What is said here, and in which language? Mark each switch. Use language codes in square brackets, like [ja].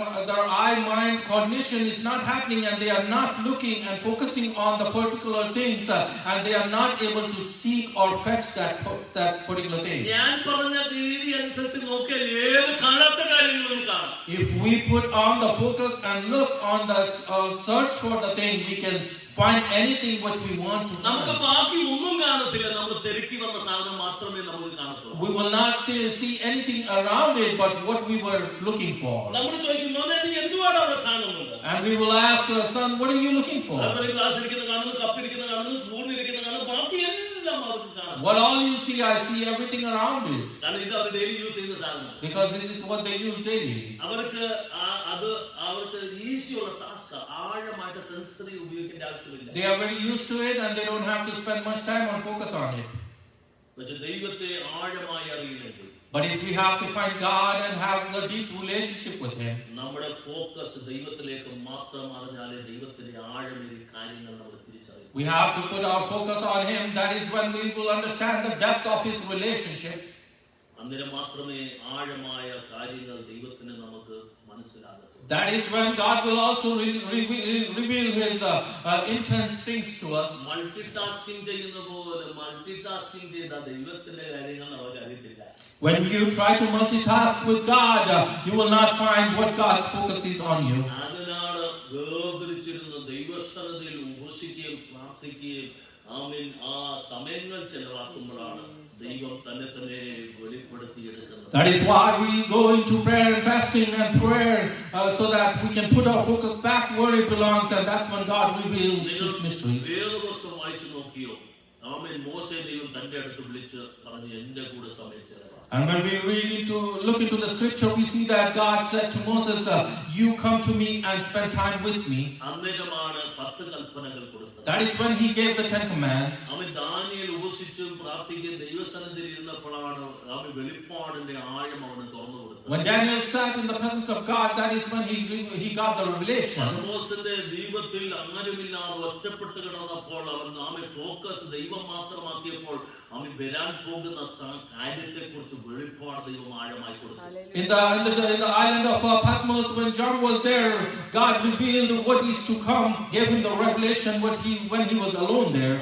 [en] Their eye mind coordination is not happening, and they are not looking and focusing on the particular things, and they are not able to seek or fetch that particular thing. [ml] ഞാൻ പറഞ്ഞ രീതി അനുസരിച്ച് നോക്കിയാൽ ഏത് കാണാത്ത കാര്യങ്ങളും കാണാം. [en] If we put on the focus and look on the search for the thing, we can find anything what we want to [ml] നമുക്ക് [en] find. [ml] ബാക്കി ഒന്നും കാണത്തില്ല, നമ്മൾ തിരക്കി വന്ന സാധനം മാത്രമേ നമുക്ക് കാണത്തുള്ളൂ. [en] We will not see anything around it but what we were looking for. [ml] നമ്മൾ ചോദിക്കും, മോനെ നീ എന്തുവാണ് അവിടെ കാണുന്നത്? [en] And we will ask our son, what are you looking for? [ml] അതുപോലെ ക്ലാസ് ഇരിക്കുന്ന കാണുന്നു, കപ്പിരിക്കുന്ന കാണുന്നു, സ്പൂൺ ഇരിക്കുന്ന കാണുന്നു, ബാക്കി എല്ലാം അവർക്ക് കാണും. [en] What all you see, I see everything around it. [ml] കാരണം ഇത് അവർ ഡെയിലി യൂസ് ചെയ്യുന്ന സാധനം. [en] Because this is what they use daily. [ml] അവർക്ക് അവർക്ക് ഈസിയുള്ള ടാസ്ക്, ആഴമായിട്ട് സെൻസറി ഉപയോഗിക്കേണ്ട ആവശ്യമില്ല. [en] They are very used to it and they don't have to spend much time on focus on it. [ml] പക്ഷെ ദൈവത്തെ ആഴമായി അറിയില്ലെങ്കിൽ, [en] But if we have to find God and have the deep relationship with Him, [ml] നമ്മുടെ focus ദൈവത്തിലേക്ക് മാത്രം അറിഞ്ഞാലേ ദൈവത്തിന്റെ ആഴമേറിയ കാര്യങ്ങൾ നമ്മൾ തിരിച്ചറിയും. [en] we have to put our focus on Him. That is when we will understand the depth of His relationship. [ml] അന്നേരം മാത്രമേ ആഴമായ കാര്യങ്ങൾ ദൈവത്തിന് നമുക്ക് മനസ്സിലാകൂ. [en] That is when God will also reveal His intense things to us. [ml] Multitasking ചെയ്യുന്ന പോലെ multitasking ചെയ്ത ദൈവത്തിന്റെ കാര്യങ്ങൾ നമുക്ക് അറിയത്തില്ല. [en] When you try to multitask with God, you will not find what God's focus is on you. [ml] അതിനാണ് വേർതിരിച്ചിരുന്ന ദൈവസ്ഥലത്തിൽ ഉപസിക്കുകയും പ്രാർത്ഥിക്കുകയും ആമേൻ ആ സമയങ്ങൾ ചെലവാക്കുമ്പോഴാണ് ദൈവം തന്നെ തന്നെ വെളിപ്പെടുത്തിയെടുക്കുന്നത്. [en] That is why we go into prayer and fasting and prayer so that we can put our focus back where it belongs, and that's when God reveals His mysteries. [ml] വേദപുസ്തകം വായിച്ചു നോക്കിയോ? ആമേൻ മോശെ ദൈവം തന്റെ അടുത്ത് വിളിച്ച് പറഞ്ഞു, എന്റെ കൂടെ സമയം ചെലവാ. [en] And when we look into the scripture, we see that God said to Moses, you come to me and spend time with me. [ml] അന്നേരമാണ് 10 കൽപ്പനകൾ കൊടുത്തത്. [en] That is when He gave the 10 commands. [ml] അവൻ ദാനിയേൽ ഉപസിച്ചും പ്രാർത്ഥിക്കുകയും ദൈവസന്നിധിയിൽ ഇരുന്നപ്പോഴാണ് അവൻ വെളിപ്പാടിന്റെ ആഴം അവന് തുറന്നു കൊടുത്തത്. [en] When Daniel sat in the presence of God, that is when he got the revelation. [ml] പത്മോസിന്റെ ദൈവത്തിൽ അങ്ങനെയില്ലാതെ ഒറ്റപ്പെട്ട് കിടന്നപ്പോൾ അവൻ ഫോക്കസ് ദൈവം മാത്രമാക്കിയപ്പോൾ അവൻ വരാൻ പോകുന്ന കാര്യത്തെ കുറിച്ച് വെളിപ്പാട് ദൈവം ആഴമായി കൊടുത്തു. [en] In the island of Patmos, when John was there, God revealed what is to come, gave him the revelation when he was alone there.